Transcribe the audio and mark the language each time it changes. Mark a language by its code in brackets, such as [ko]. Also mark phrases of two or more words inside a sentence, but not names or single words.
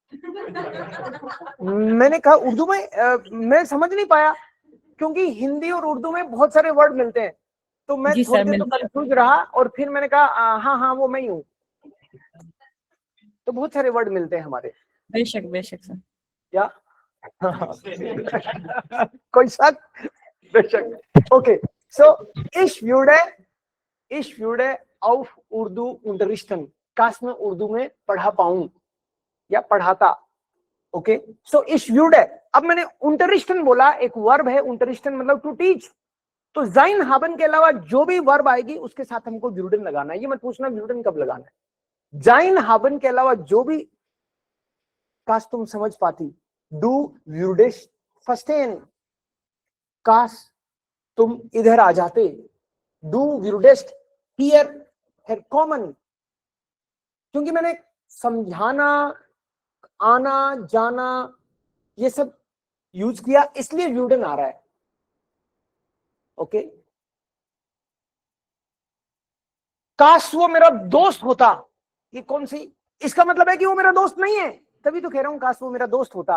[hi] मैंने कहा उर्दू में मैं समझ नहीं पाया, क्योंकि हिंदी और उर्दू में बहुत सारे वर्ड मिलते हैं। तो मैं जी थोड़ी सर, देर तो कंफ्यूज रहा, और फिर मैंने कहा हाँ हाँ वो मैं ही हूँ। तो बहुत सारे वर्ड मिलते हैं हमारे। बेशक सर। क्या कोई शक? बेशक। [en] okay, so [de] ich würde auf उर्दू unterrichten, [hi] काश मैं उर्दू में पढ़ा पाऊं या पढ़ाता। [en] okay, so [de] ich würde, [hi] अब मैंने unterrichten बोला, एक वर्ब है unterrichten मतलब [en] to teach. [hi] तो [de] sein haben [hi] के अलावा जो भी वर्ब आएगी उसके साथ हमको würden लगाना है। ये मत पूछना würden कब लगाना है। [de] sein haben [hi] के अलावा जो भी काश तुम समझ पाती, [de] du würdest verstehen, [hi] काश तुम इधर आ जाते, [de] du würdest hier herkommen। [hi] क्योंकि मैंने समझाना, आना जाना ये सब यूज किया, इसलिए würden आ रहा है। ओके, काश वो मेरा दोस्त होता, ये कौन सी, इसका मतलब है कि वो मेरा दोस्त नहीं है, तभी तो कह रहा हूं काश वो मेरा दोस्त होता।